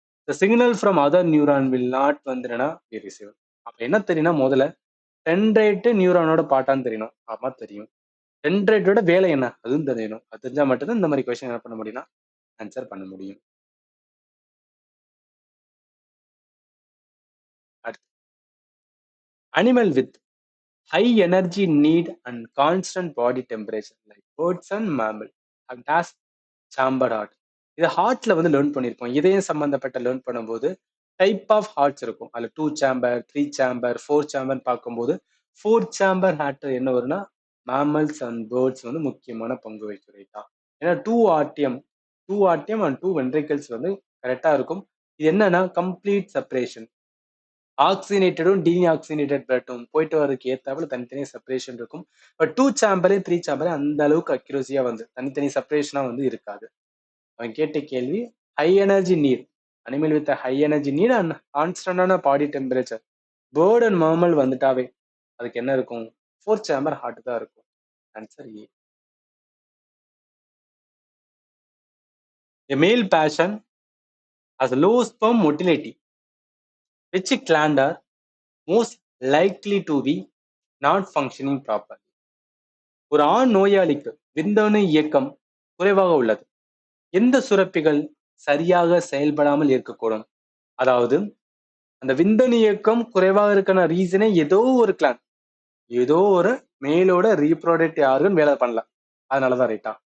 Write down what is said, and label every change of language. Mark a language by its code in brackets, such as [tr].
[en] The signal from other neuron will not வந்துனா we receive. [ta] அப்ப என்ன தெரியும்னா, முதல்ல டென்ட்ரைட் நியூரானோட பாட்டான்னு தெரியணும். ஆமா தெரியும். டென்ட்ரைட்டோட வேலை என்ன அதுவும் தெரியணும். அது தெரிஞ்சா மட்டும்தான் இந்த மாதிரி கொஸ்டின் என்ன பண்ண முடியும்னா ஆன்சர் பண்ண முடியும். [en] அடுத்து, animal with high energy need and constant body temperature like birds and mammal and has chamber heart. [ta] இது ஹார்ட்ல வந்து லேர்ன் பண்ணியிருப்போம். இதயம் சம்பந்தப்பட்ட லேர்ன் பண்ணும்போது டைப் ஆஃப் ஹார்ட்ஸ் இருக்கும். அதுல 2 சேம்பர், 3 சேம்பர், 4 சேம்பர் பார்க்கும்போது 4 சேம்பர் ஹார்ட் என்ன வரும்னா மேமல்ஸ் அண்ட் பேர்ட்ஸ் வந்து முக்கியமான பங்கு வகிக்கிறதா. ஏன்னா 2 ஆர்டிஎம், 2 ஆர்டிஎம் அண்ட் 2 வென்ட்ரிகல்ஸ் வந்து கரெக்டா இருக்கும். இது என்னன்னா கம்ப்ளீட் செப்பரேஷன். ஆக்சினேட்டடும் டீஆக்சினேட்டட் பிளட்டும் போயிட்டு வரதுக்கு ஏத்தாப்புல தனித்தனி செப்பரேஷன் இருக்கும். பட் 2 சேம்பரே 3 சேம்பரே அந்த அளவுக்கு அக்யூரஸியா வந்து தனித்தனி செப்பரேஷனா வந்து இருக்காது. அவன் கேட்ட கேள்வி [en] High energy need, animal with high energy need and கான்ஸ்டன்டான body temperature. [ta] Bird and மாமல் வந்துட்டாவே அதுக்கு என்ன இருக்கும், 4 சேம்பர் ஹார்ட் தான் இருக்கும். [en] Answer A. A male passion has a low sperm motility. Which gland are most likely to be not functioning properly? [ta] ஒரு ஆண் நோயாளிக்கு விந்தணு இயக்கம் குறைவாக உள்ளது. எந்த சுரப்பிகள் சரியாக செயல்படாமல் இருக்கக்கூடும்? அதாவது அந்த விந்தணு இயக்கம் குறைவாக இருக்கான ரீசனே ஏதோ ஒரு கிளான், ஏதோ ஒரு மேலோட ரீப்ரொடக்டிவ் ஆர்கன் வேலை பண்ணல, அதனாலதான் ரைட்டா.